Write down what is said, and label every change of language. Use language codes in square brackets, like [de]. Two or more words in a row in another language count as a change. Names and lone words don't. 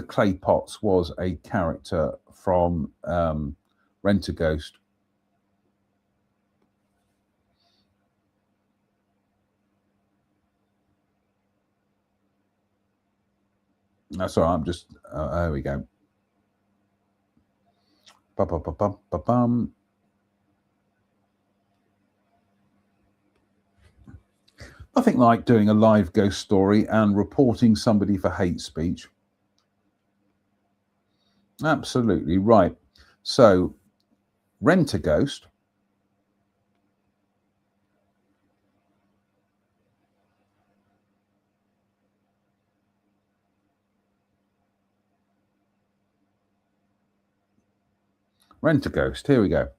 [en] Claypots was a character from Rent-A-Ghost. That's all right. I'm just, there we go. Ba-ba-ba-bum-ba-bum. Nothing like doing a live ghost story and reporting somebody for hate speech. Absolutely right. So, Rent-A-Ghost. Rent-A-Ghost. Here we go.